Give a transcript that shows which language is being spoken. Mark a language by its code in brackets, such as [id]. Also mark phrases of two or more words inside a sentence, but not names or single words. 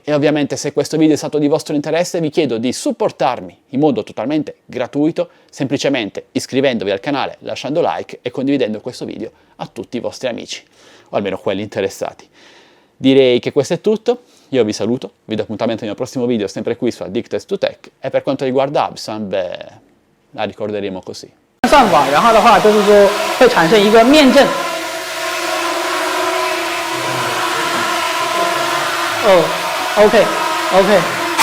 [it] E ovviamente se questo video è stato di vostro interesse vi chiedo di supportarmi in modo totalmente gratuito, semplicemente iscrivendovi al canale, lasciando like e condividendo questo video a tutti i vostri amici, o almeno quelli interessati. Direi che questo è tutto, io vi saluto, vi do appuntamento nel prossimo video sempre qui su Addicted2Tech e per quanto riguarda Absan, beh, la ricorderemo così. [zh] 算法，然后的话就是说会产生一个面证。 [en] 哦，OK，OK。